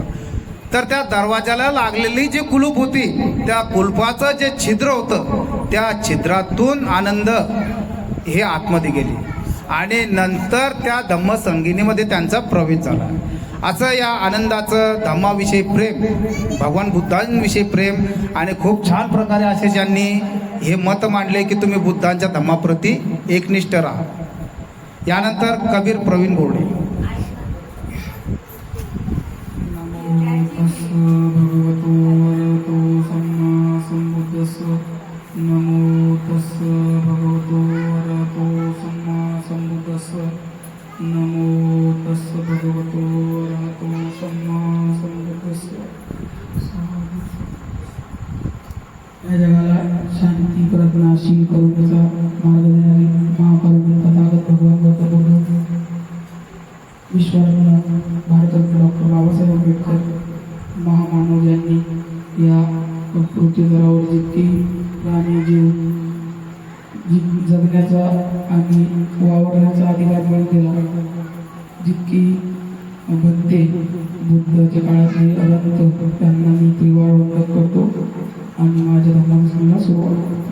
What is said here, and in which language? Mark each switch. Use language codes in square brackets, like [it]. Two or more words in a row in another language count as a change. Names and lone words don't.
[mr] तर त्या दरवाजाला लागलेली जी कुलूप होती त्या कुलपाचं जे छिद्र होतं त्या छिद्रातून आनंद हे आतमध्ये गेले आणि नंतर त्या धम्मसंगीनीमध्ये त्यांचा प्रवेश झाला. असं या आनंदाचं धम्माविषयी प्रेम, भगवान बुद्धांविषयी प्रेम, आणि खूप छान प्रकारे असे ज्यांनी हे मत मांडले की तुम्ही बुद्धांच्या धम्माप्रती एकनिष्ठ राहा. यानंतर कबीर प्रवीण बोर्डे. [pi] भगवतो वरतो सम्मा संबुद्धस्स. नमो तस्स भगवतो वरतो सम्मा संबुद्धस्स. नमो तस्स भगवतो वरतो सम्मा संबुद्धस्स. [mr] या जगाला शांती प्रज्ञाशील करुणेचा मार्ग देणारे महापरिनिर्वाण तथागत भगवान गौतम बुद्ध, विश्वरत्न भारतरत्न डॉक्टर बाबासाहेब आंबेडकर महामानव यांनी या पृथ्वीतलावर जितकी प्राणी जीव जगण्याचा आणि वावरण्याचा अधिकार मिळून दिला, जितकी बनते बुद्धाच्या काळातले अनंत त्यांना मी त्रिवार वंदन करतो आणि माझ्या धर्माला सुरुवात.